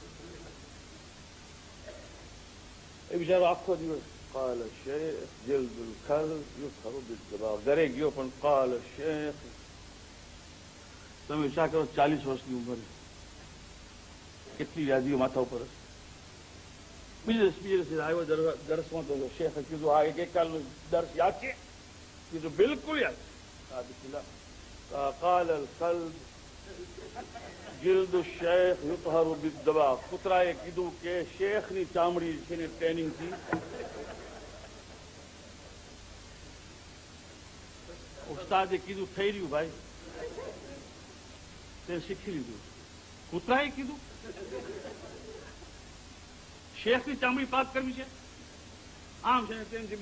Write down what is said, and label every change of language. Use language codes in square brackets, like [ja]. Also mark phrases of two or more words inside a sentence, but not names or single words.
[gu] એ બિચારો આખો દિવસ કાલ શેખ [ar] جلد الكلب يطهر بالدباغ [gu] ઘરે ગયો, પણ કાલ શેખ. તમે વિચાર કરો 40 વર્ષની ઉંમરે કેટલી વ્યાધિઓ માથા ઉપર હશે. બીજે દિવસે આવ્યો દર્શમાં તો શેખે કીધું આ એક કાલનું દર્શ યાદ છે? કીધું બિલકુલ યાદ છે. [ar] قال القلب جلد الشيخ يطهر بالدباغ. [gu] કૂતરાએ કીધું કે શેખની ચામડી છે ને ટ્રેનિંગથી ઉસ્તાદે કીધું થઈ રહ્યું ભાઈ, તે શીખી લીધું. કૂતરાએ કીધું શેખની ચામડી પાક કરવી છે, આમ છે ને તેમ છે.